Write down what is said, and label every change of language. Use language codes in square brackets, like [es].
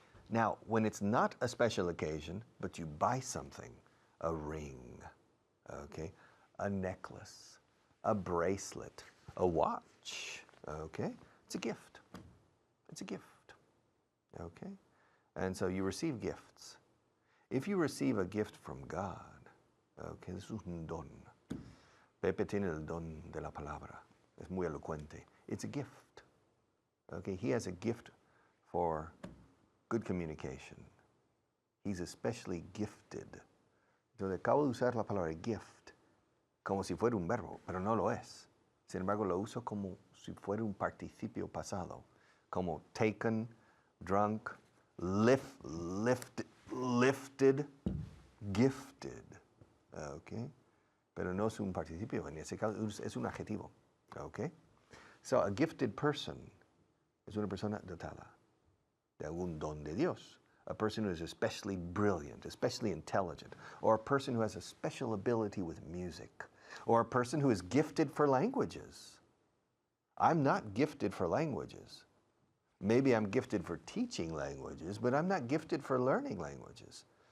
[en] Now, when it's not a special occasion, but you buy something, a ring, okay, a necklace, a bracelet, a watch, okay, it's a gift. It's a gift, okay? And so you receive gifts. If you receive a gift from God, okay, this is un don. [es] Pepe tiene el don de la palabra. Es muy elocuente. [en] It's a gift. Okay, he has a gift for good communication. He's especially gifted. [es] Yo acabo de usar la palabra gift como si fuera un verbo, pero no lo es. Sin embargo, lo uso como si fuera un participio pasado, como taken, drunk, lifted, gifted. Okay? Pero no es un participio, en ese caso es un adjetivo. Okay? [en] So a gifted person [es] es una persona dotada de algún don de Dios. [en] A person who is especially brilliant, especially intelligent, or a person who has a special ability with music, or a person who is gifted for languages. I'm not gifted for languages. Maybe I'm gifted for teaching languages, but I'm not gifted for learning languages.